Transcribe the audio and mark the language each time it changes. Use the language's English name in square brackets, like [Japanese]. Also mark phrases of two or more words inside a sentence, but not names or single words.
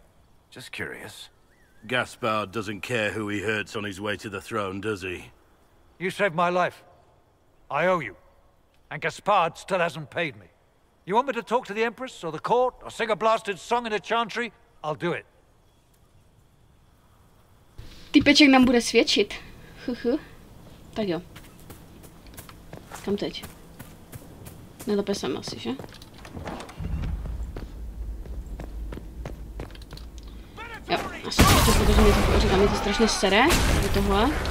[English] Just curious. Gaspard doesn't care who he hurts on his way to the throne, does he? You saved my life. I owe you. And Gaspard still hasn't paid me. You want me to talk to the Empress, or the court, or sing a blasted song in a chantry? I'll do it. [Czech] Typeček nám bude svědčit. Tak jo. Kam teď? Nejlépe sem asi, že? Jo, asi to, protože mě to říkám, mě to strašně sere, tady tohle.